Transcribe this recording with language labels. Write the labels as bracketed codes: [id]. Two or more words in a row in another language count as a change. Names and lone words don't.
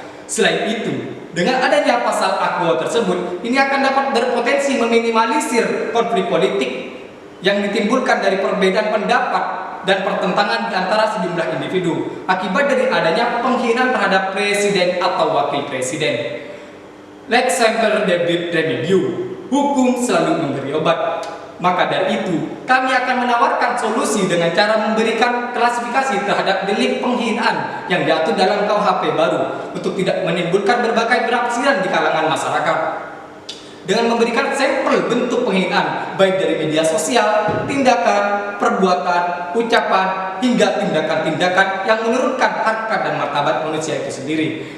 [id] Selain itu, dengan adanya pasal aqua tersebut, ini akan dapat berpotensi meminimalisir konflik politik yang ditimbulkan dari perbedaan pendapat dan pertentangan di antara sejumlah individu akibat dari adanya penghinaan terhadap presiden atau wakil presiden. [la] Lex semper debit remedium, [id] hukum selalu memberi obat. Maka dari itu, kami akan menawarkan solusi dengan cara memberikan klasifikasi terhadap delik penghinaan yang diatur dalam KUHP baru untuk tidak menimbulkan berbagai penafsiran di kalangan masyarakat. Dengan memberikan sampel bentuk penghinaan baik dari media sosial, tindakan, perbuatan, ucapan, hingga tindakan-tindakan yang menurunkan harkat dan martabat manusia itu sendiri.